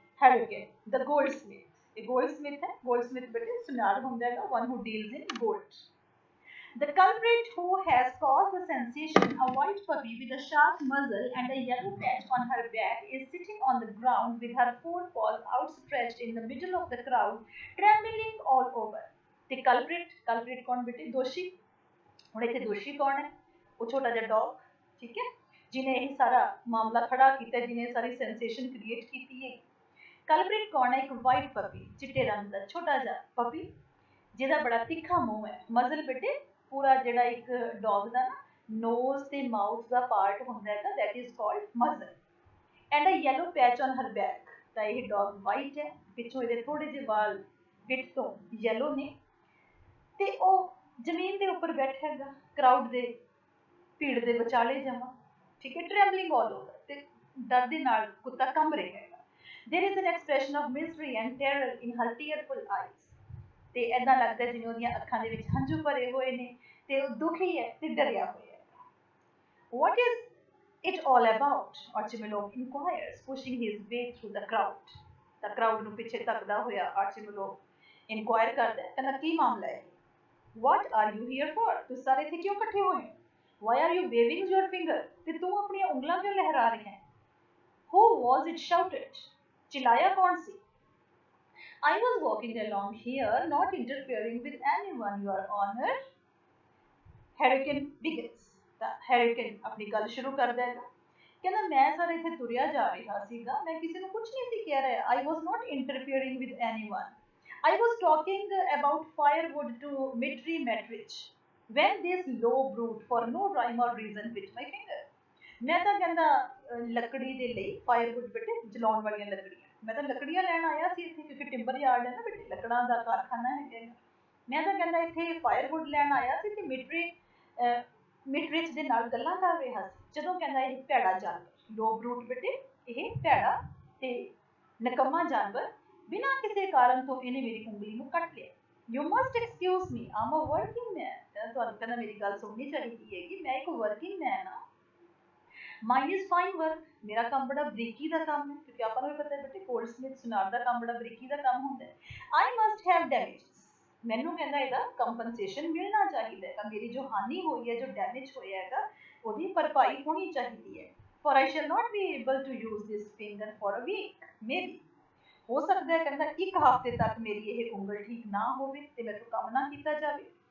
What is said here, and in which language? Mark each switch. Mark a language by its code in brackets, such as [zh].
[pa] ਹੈਰੀਕੇਨ ਦ ਗੋਲਡਸਮਿਥ। ਇਹ ਗੋਲਡਸਮਿਥ ਹੈ। ਗੋਲਡਸਮਿਥ ਬੇਟੇ ਸੁਨਾਰ ਹੁੰਦਾ ਹੈਗਾ, [en] one who deals in gold. The culprit who has caused the sensation, a white puppy with a sharp muzzle and a yellow patch on her back, is sitting on the ground with her forepaws outstretched in the middle of the crowd, trembling all over. The culprit [hi] कौन बेटे? [pa] दोषी। ਹੁਣ ਇੱਥੇ ਦੋਸ਼ੀ ਕੌਣ ਹੈ? ਉਹ ਛੋਟਾ ਜਿਹਾ ਡੌਗ, ਠੀਕ ਹੈ, ਜਿਹਨੇ ਇਹ ਸਾਰਾ ਮਾਮਲਾ ਖੜਾ ਕੀਤਾ, ਜਿਹਨੇ ਸਾਰੀ ਸੈਂਸੇਸ਼ਨ ਕ੍ਰੀਏਟ ਕੀਤੀ ਹੈ। ਕਲਪ੍ਰਿਟ ਕੌਣ ਹੈ? ਇੱਕ ਵਾਈਟ ਪਪੀ, ਚਿੱਟੇ ਰੰਗ ਦਾ ਛੋਟਾ ਜਿਹਾ ਪਪੀ, ਜਿਹਦਾ ਬੜਾ ਤਿੱਖਾ ਮੂੰਹ ਹੈ। ਮਜ਼ਲ ਬੇਟੇ ਪੂਰਾ ਜਿਹੜਾ ਇੱਕ ਡੌਗ ਦਾ ਨਾ ਨੋਜ਼ ਤੇ ਮਾਊਥ ਦਾ ਪਾਰਟ ਹੁੰਦਾ ਹੈ, [en] That is called muzzle. And a yellow patch on her back. [pa] ਤਾਂ ਇਹ ਡੌਗ ਵਾਈਟ ਹੈ, ਪਿੱਛੋਂ ਇਹਦੇ ਥੋੜੇ ਜਿਹੇ ਵਾਲ ਪਿੱਠ ਤੋਂ ਯੈਲੋ ਨੇ, ਤੇ ਉਹ ਜ਼ਮੀਨ ਦੇ ਉੱਪਰ ਬੈਠਾ ਹੈਗਾ, ਕਰਾਊਡ ਦੇ ਭੀੜ ਦੇ ਵਿਚਾਲੇ ਜਮਾ, ਠੀਕ ਹੈ, [en] travelling all over, [pa] ਤੇ ਡਰ ਦੇ ਨਾਲ ਕੁੱਤਾ ਕੰਬ ਰਿਹਾ ਹੈਗਾ। [en] There is an expression of mystery and terror in her tearful eyes. [pa] ਤੇ ਏਦਾਂ ਲੱਗਦਾ ਜਿਵੇਂ ਉਹਦੀਆਂ ਅੱਖਾਂ ਦੇ ਵਿੱਚ ਹੰਝੂ ਭਰੇ ਹੋਏ ਨੇ, ਤੇ ਉਹ ਦੁਖੀ ਹੈ ਤੇ ਡਰਿਆ ਹੋਇਆ ਹੈ। [en] What is it all about? Archimilov inquires, pushing his way through the crowd. The crowd [pa] ਨੂੰ ਪਿੱਛੇ ਧੱਕਦਾ ਹੋਇਆ Archimilov inquire ਕਰਦਾ ਹੈ, ਕਹਿੰਦਾ ਕੀ ਮਾਮਲਾ ਹੈ? [en] What are you here for? [pa] ਤੁਸੀਂ ਸਾਰੇ ਇੱਥੇ ਕਿਉਂ ਇਕੱਠੇ ਹੋਏ ਹੋ? [en] Why are you waving your finger? [pa] ਤੇ ਤੂੰ ਆਪਣੀਆਂ ਉਂਗਲਾਂ ਕਿਉਂ ਲਹਿਰਾ ਰਹੀ ਹੈ? [en] Who was it shouted? [pa] ਚਿਲਾਇਆ ਕੌਣ ਸੀ? [en] I was walking along here, not interfering with anyone, Your Honor. Hurricane begins. [pa] ਤਾਂ Hurricane ਆਪਣੀ ਗੱਲ ਸ਼ੁਰੂ ਕਰਦਾ ਹੈਗਾ, ਕਹਿੰਦਾ ਮੈਂ ਸਰ ਇੱਥੇ ਤੁਰਿਆ ਜਾ ਰਿਹਾ ਸੀਗਾ, ਮੈਂ ਕਿਸੇ ਨੂੰ ਕੁਝ ਨਹੀਂ ਸੀ ਕਹਿ ਰਿਹਾ। [en] I was not interfering with anyone. I was talking about firewood to Dmitri Metrich when this low brute for no rhyme or reason bit my finger. [pa] ਮੈਂ ਤਾਂ ਕਹਿੰਦਾ ਲੱਕੜੀ ਦੇ ਲਈ, ਫਾਇਰਵੁੱਡ ਬੇਟੇ ਜਲਾਉਣ ਵਾਲੀਆਂ ਲੱਕੜੀਆਂ, ਮੈਂ ਤਾਂ ਲੱਕੜੀਆਂ ਲੈਣ ਆਇਆ ਸੀ ਇੱਥੇ, ਕਿਉਂਕਿ ਟਿੰਬਰ ਯਾਰਡ ਹੈ ਨਾ ਬੇਟੇ, ਲੱਕੜਾਂ ਦਾ ਕਾਰਖਾਨਾ ਹੈਗਾ। ਮੈਂ ਤਾਂ ਕਹਿੰਦਾ ਇੱਥੇ ਫਾਇਰਵੁੱਡ ਲੈਣ ਆਇਆ ਸੀ ਤੇ ਮਿਟਰਿਚ ਦੇ ਨਾਲ ਗੱਲਾਂ ਕਰ ਰਿਹਾ ਸੀ, ਜਦੋਂ ਕਹਿੰਦਾ ਇਹ ਭੈੜਾ ਜਾਨਵਰ, ਲੋ ਬਰੂਟ ਬੇਟੇ, ਇਹ ਭੈੜਾ ਤੇ ਨਕੰਮਾ ਜਾਨਵਰ, ਬਿਨਾਂ ਕਿਸੇ ਕਾਰਨ ਤੋਂ ਇਹਨੇ ਮੇਰੀ ਉਂਗਲੀ ਨੂੰ ਕੱਟ ਲਿਆ। [en] You must excuse me, am a working man. [pa] ਕਹਿੰਦਾ ਤੁਹਾਨੂੰ ਕਹਿੰਦਾ ਮੇਰੀ ਗੱਲ ਸੁਣਨੀ ਚਾਹੀਦੀ ਹੈਗੀ, ਮੈਂ ਇੱਕ ਵਰਕਿੰਗ ਮੈਨ ਹਾਂ। [en] mine is fine work, [pa] ਮੇਰਾ ਕੰਮ ਬੜਾ ਬਰੀਕੀ ਦਾ ਕੰਮ ਹੈ, ਕਿਉਂਕਿ ਆਪਾਂ ਨੂੰ ਵੀ ਪਤਾ ਹੈ ਬੇਟੇ ਗੋਲਡਸਮਿਥ ਸੁਨਾਰ ਦਾ ਕੰਮ ਬੜਾ ਬਰੀਕੀ ਦਾ ਕੰਮ ਹੁੰਦਾ ਹੈ। [en] I must have damages, [pa] ਮੈਨੂੰ ਕਹਿੰਦਾ ਇਹਦਾ ਕੰਪਨਸੇਸ਼ਨ ਮਿਲਣਾ ਚਾਹੀਦਾ ਹੈ, ਮੇਰੀ ਜੋ ਹਾਨੀ ਹੋਈ ਹੈ, ਜੋ ਡੈਮੇਜ ਹੋਇਆ ਹੈਗਾ, ਉਹਦੀ ਭਰਪਾਈ ਹੋਣੀ ਚਾਹੀਦੀ ਹੈ। [en] For I shall not be able to use this finger for a week, maybe. [pa] ਹੋ ਸਕਦਾ ਹੈ ਕਹਿੰਦਾ ਇੱਕ ਹਫ਼ਤੇ ਤੱਕ ਮੇਰੀ ਇਹ ਉਂਗਲ ਠੀਕ ਨਾ ਹੋਵੇ ਤੇ ਮੈਥੋਂ ਕੰਮ ਨਾ ਕੀਤਾ ਜਾਵੇ।